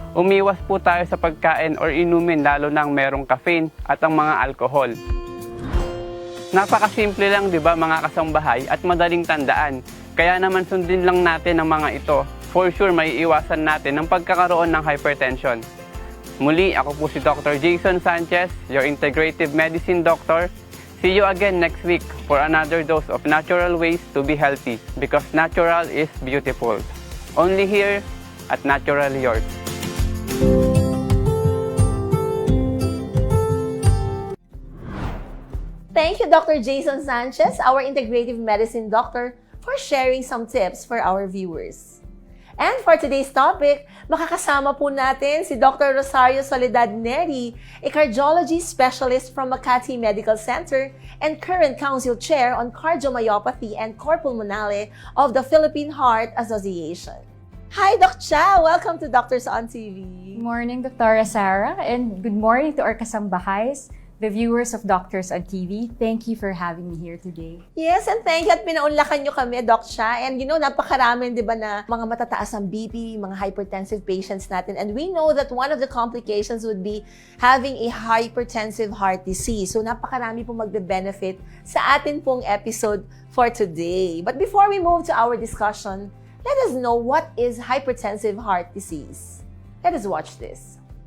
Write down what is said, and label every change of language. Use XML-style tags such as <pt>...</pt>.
<tl>Umiwas po tayo sa pagkain or inumin lalo nang merong caffeine at ang mga alcohol. Napakasimple lang 'di ba mga kasangbahay at madaling tandaan. Kaya naman sundin lang natin ang mga ito.</tl> <en>For sure</en> <tl>maiiwasan natin ang pagkakaroon ng hypertension. Muli, ako po si Dr. Jason Sanchez,</tl> <en>your integrative medicine doctor. See you again next week for another dose of natural ways to be healthy because natural is beautiful. Only here at Naturally Yours. Thank you, Dr. Jason Sanchez, our integrative medicine doctor, for sharing some tips for our viewers. And for today's topic,</en> <tl>makakasama po natin si Dr.</tl> <en>Rosario Soledad Neri, a cardiology specialist from Makati Medical Center and current Council Chair on Cardiomyopathy and Core Pulmonale of the Philippine Heart Association. Hi, Docjay! Welcome to Doctors on TV. Good morning, Dr. Sarah, and good morning to our kasambahays, the viewers of Doctors on TV. Thank you for having me here today. Yes, and thank you</en> <tl>at pinaunlakan nyo kami, Docjay. And napakaraming, di ba, na mga matataas ang BP, mga hypertensive patients natin.</tl> <en>And we know that one of the complications would be having a hypertensive heart disease.</en> <tl>So, napakarami pong magbe-benefit sa atin pong episode</tl> <en>for today. But before we move to our discussion, let us know what is hypertensive heart disease. Let us watch this.</en>